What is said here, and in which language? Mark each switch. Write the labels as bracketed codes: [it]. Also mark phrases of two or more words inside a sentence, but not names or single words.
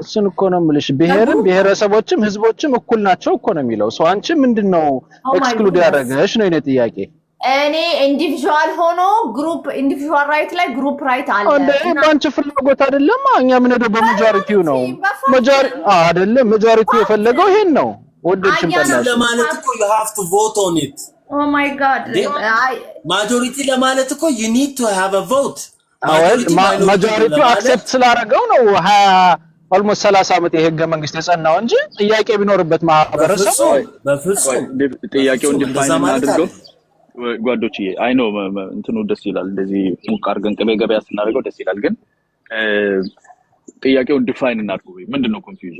[am] እሱን እኮ ነው የምልሽ። ብሔርም ብሔረሰቦችም ህዝቦችም እኩል ናቸው እኮ ነው የሚለው። ሰው አንቺ ምንድነው ኤክስክሉድ ያደረገሽ ነው የኔ ጥያቄ። እኔ ኢንዲቪዥዋል ሆኖ [en] group individual right [am] ላይ [en] group right [am] አለ እንዴ? ባንቺ ፍላጎት አይደለም። እኛ ምን ሄደው በማጆሪቲው ነው አይደለም። ማጆሪቲው የፈለገው ይሄን ነው። ወደድሽም ጠላሽ ለማለት እኮ [en] you have to vote on it. Oh my god ማጆሪቲ [am] ለማለት እኮ [en] you need to have a vote. [am] ማጆሪቲው አክሴፕት ስላደረገው ነው 20 ኦልሞስት 30 ዓመት የህገ መንግስት የጸናው እንጂ ጥያቄ ቢኖርበት ማህበረሰብ በፍጹም ጥያቄውን ዲፋይን አድርገው ጓዶችዬ [en] I know [am] እንትኑ ደስ ይላል። እንደዚህ ሙቅ አድርገን ቅቤ ገበያ ስናደርገው ደስ ይላል። ግን ጥያቄውን ዲፋይን እናድርገው። ምንድነው ኮንፊውዥኑ?